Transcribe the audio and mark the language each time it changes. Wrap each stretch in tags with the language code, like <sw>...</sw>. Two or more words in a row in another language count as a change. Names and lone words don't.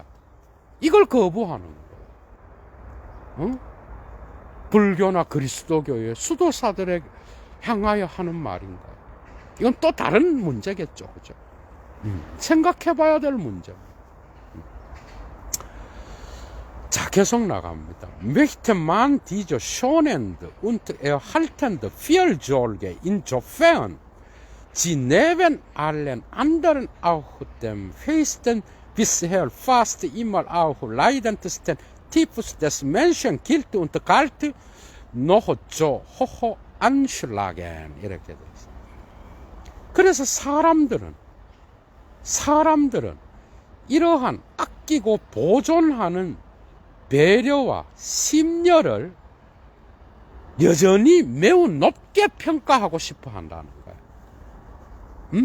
<ko>이걸 거부하는 거예요. 불교나 그리스도교의 수도사들에 향하여 하는 말인가요? 이건 또 다른 문제겠죠, 그죠? 생각해봐야 될 문제. 자, 계속 나갑니다.</ko> <de>Möchte man diese schonende und erhaltende Fürsorge insofern sie neben allen anderen auch dem höchsten, bisher fast immer auch leidendsten Typus des Menschen gilt und galt, noch so hoch anschlagen.</de> <ko>이렇게 되어 있습니다. 그래서 사람들은 이러한 아끼고 보존하는 배려와 심려를 여전히 매우 높게 평가하고 싶어 한다는 거예요.</ko>